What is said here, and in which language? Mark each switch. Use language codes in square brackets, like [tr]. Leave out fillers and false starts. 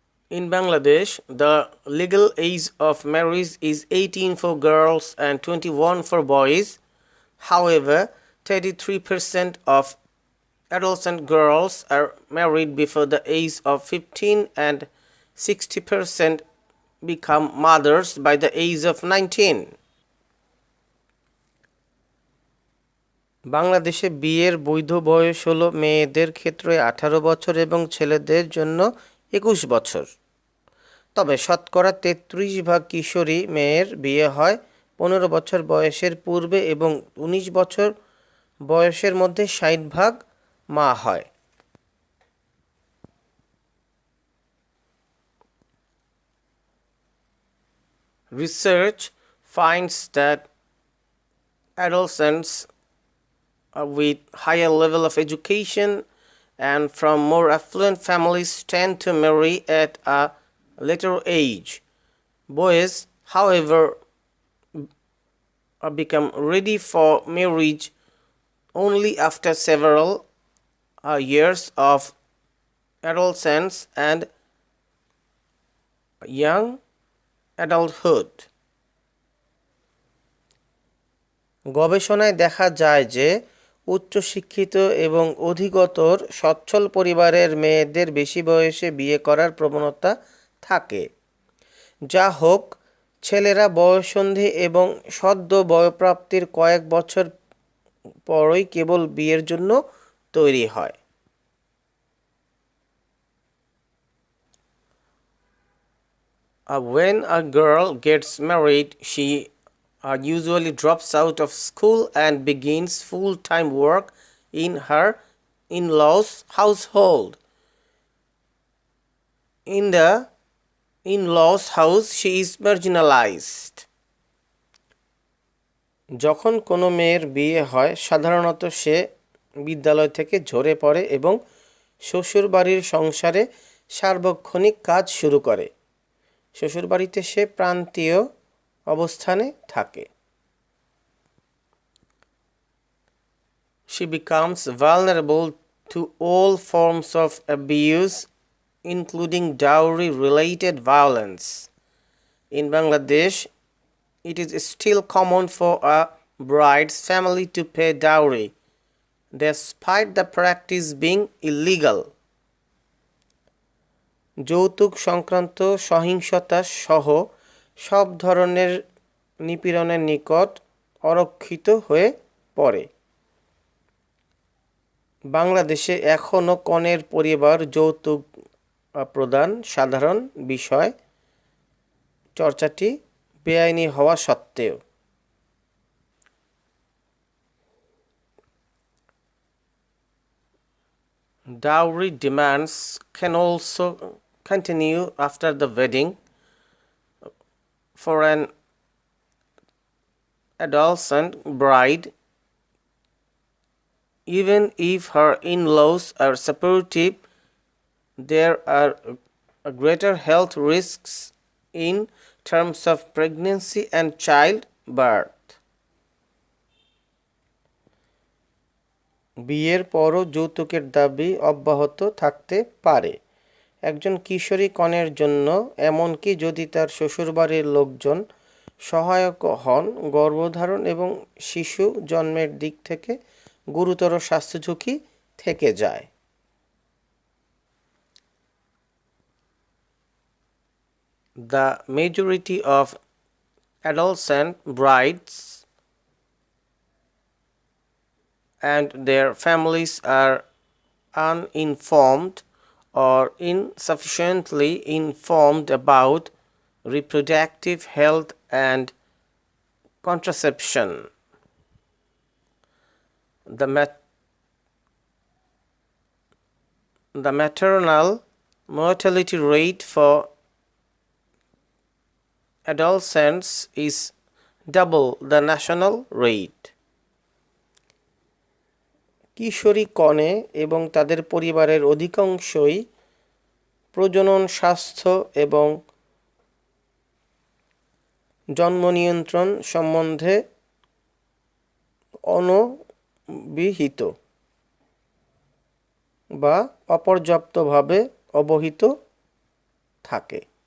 [en] In Bangladesh, the legal age of marriage is 18 for girls and 21 for boys. However, 33% of adolescent girls are married before the age of 15 and 60% become mothers by the age of 19. [bn] বাংলাদেশে বিয়ের বৈধ বয়স হলো মেয়েদের ক্ষেত্রে 18 বছর এবং ছেলেদের জন্য 21 বছর। তবে শতকরা 33% কিশোরী মেয়ের বিয়ে হয় 15 বছর বয়সের পূর্বে এবং 19 বছর বয়সের মধ্যে 60% মা হয়। [en] Research finds that Adolescents with higher level of education and from more affluent families tend to marry at a later age. Boys, however, become ready for marriage only after several years of adolescence and young adulthood. [bn] গবেষণায় দেখা যায় যে উচ্চশিক্ষিত এবং অধিকতর সচ্ছল পরিবারের মেয়েদের বেশি বয়সে বিয়ে করার প্রবণতা থাকে। যা হোক, ছেলেরা বয়ঃসন্ধি এবং সদ্য বয়ঃপ্রাপ্তির কয়েক বছর পরই কেবল বিয়ের জন্য তৈরি হয়। [en] When a girl gets married, she usually drops out of school and begins full-time work in her in-laws' household. In the in-laws' house, she is marginalized. [bn] যখন কোনো মেয়ের বিয়ে হয়, সাধারণত সে বিদ্যালয় থেকে ঝরে পড়ে এবং শ্বশুরবাড়ির সংসারে সার্বক্ষণিক কাজ শুরু করে। শ্বশুরবাড়িতে সে প্রান্তীয় অবস্থানে থাকে। [en] She becomes vulnerable to all forms of abuse, including dowry-related violence. In Bangladesh, it is still common for a bride's family to pay dowry, despite the practice being illegal. [bn] যৌতুক সংক্রান্ত সহিংসতা সহ সব ধরনের নিপীড়নের নিকট অরক্ষিত হয়ে পড়ে। বাংলাদেশে এখনও কনের পরিবার যৌতুক প্রদান সাধারণ বিষয়, চর্চাটি বেআইনি হওয়া সত্ত্বেও। [en] Dowry demands can also continue after the wedding. For an adolescent bride, even if her in-laws are supportive, there are greater health risks in terms of pregnancy and childbirth. [bn] বিয়ের পরও যৌতুকের দাবি অব্যাহত থাকতে পারে। একজন কিশোরী কনের জন্য, এমনকি যদি তার শ্বশুরবাড়ির লোকজন সহায়ক হন, গর্ভধারণ এবং শিশু জন্মের দিক থেকে গুরুতর স্বাস্থ্য ঝুঁকি থেকে যায়। [en] The majority of adolescent brides and their families are uninformed or insufficiently informed about reproductive health and contraception. The maternal mortality rate for adolescents is double the national rate. [bn] কিশোরী কনে এবং তাদের পরিবারের অধিকাংশই প্রজনন স্বাস্থ্য এবং জন্ম নিয়ন্ত্রণ সম্বন্ধে অনভিহিত বা অপর্যাপ্তভাবে অবহিত থাকে।